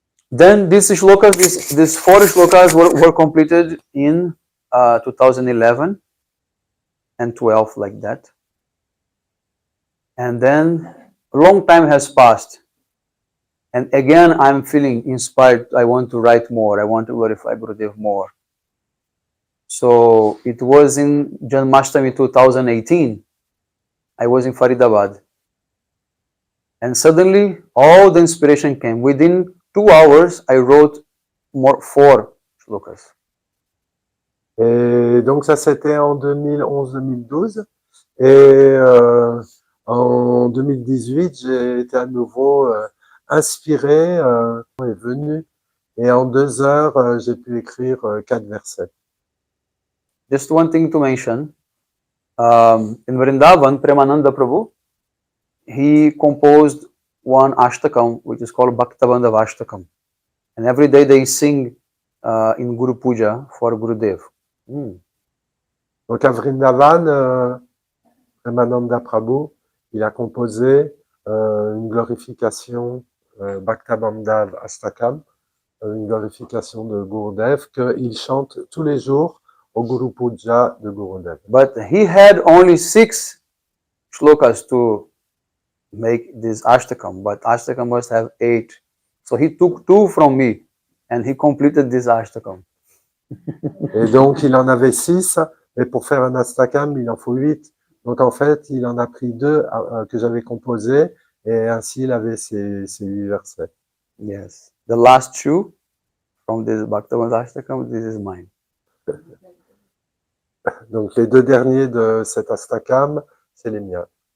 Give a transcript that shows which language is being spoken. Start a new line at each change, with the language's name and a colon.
English: Then these shlokas, these 4 shlokas were completed in 2011 and 12, like that. And then a long time has passed. And again, I'm feeling inspired. I want to write more. I want to glorify Gurudev more. So it was in Janmashtami 2018. I was in Faridabad. And suddenly, all the inspiration came. Within 2 hours, I wrote 4 shlokas.
French: Et donc ça, c'était en 2011-2012. Et en 2018, j'ai été à nouveau inspiré, est venu. Et en 2 heures, j'ai pu écrire 4 versets.
English: Just one thing to mention. In Vrindavan, Premananda Prabhu, he composed one ashtakam, which is called Bhaktabandhav Ashtakam. And every day they sing in Guru Puja for Gurudev.
French: Donc à Vrindavan, Premananda Prabhu, il a composé une glorification Bhaktabandhav Ashtakam, une glorification de Gurudev qu'il chante tous les jours au Guru Puja de Gurudev.
English: But he had only 6 shlokas to make this ashtakam, but ashtakam must have 8. So he took 2 from me and he completed this ashtakam.
French: Et donc il en avait 6, et pour faire un ashtakam, il en faut 8. Donc en fait, il en a pris 2 que j'avais composés, et ainsi il avait ces 8 versets.
English: Yes. The last 2 from this Bhaktabandhav Ashtakam, this is mine.
French: Donc les 2 derniers de cet ashtakam, c'est les miens.